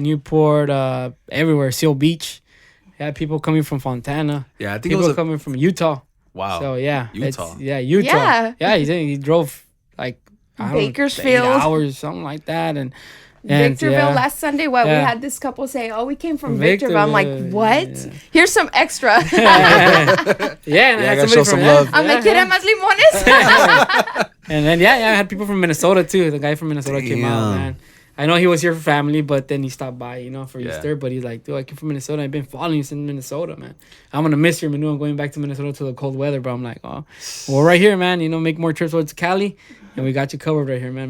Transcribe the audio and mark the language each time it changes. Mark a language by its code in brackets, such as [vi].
[en] Newport, everywhere, Seal Beach. Yeah, people coming from Fontana. Yeah, I think people coming from Utah. Wow. So yeah, Utah. Utah. Yeah, he drove like Bakersfield, 8 hours, something like that, and Victorville last Sunday. We had this couple say, "Oh, we came from Victorville." I'm like, "What? Yeah. Here's some extra." And I gotta show some love. I'm like, [es] "¿Quieren más limones?" [en] And then I had people from Minnesota too. The guy from Minnesota came out, man. I know he was here for family, but then he stopped by, for Easter. But he's like, dude, I came from Minnesota. I've been following you since Minnesota, man. I'm gonna miss your Menudo. I'm going back to Minnesota to the cold weather, but I'm like, oh, well, right here, man. Make more trips towards Cali, and we got you covered right here, man.